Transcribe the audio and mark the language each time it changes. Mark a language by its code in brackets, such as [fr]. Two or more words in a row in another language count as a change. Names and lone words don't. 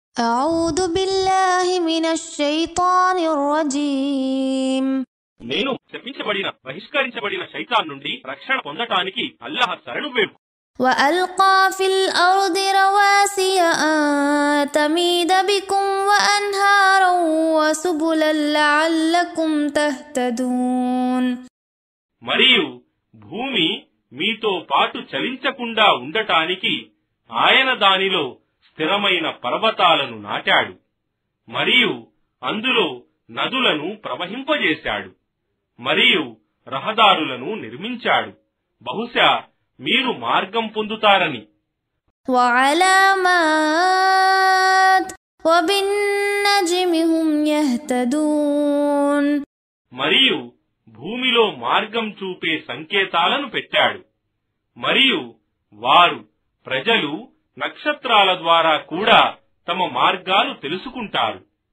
[ar] أعوذ بالله من الشيطان الرجيم [te] నేను శపించబడిన బహిష్కరించబడిన శైతాన్ నుండి రక్షణ పొందటానికి అల్లాహ్ శరణు వేడు. [ar] وألقى في الأرض رواسي أن تميد بكم وأنهارا وسبلا لعلكم تهتدون [te] మరియు భూమి మీతో పాటు చలించకుండా ఉండటానికి ఆయన దానిలో స్థిరమైన పర్వతాలను నాటాడు మరియు అందులో నదులను ప్రవహింపజేశాడు మరియు రహదారులను నిర్మించాడు. బహుశా మీరు మార్గం పొందుతారని. [ar] وعلامات وبالنجم هم يهتدون [te] మరియు భూమిలో మార్గం చూపే సంకేతాలను పెట్టాడు మరియు వారు ప్రజలు నక్షత్రాల ద్వారా కూడా తమ మార్గాలు తెలుసుకుంటారు.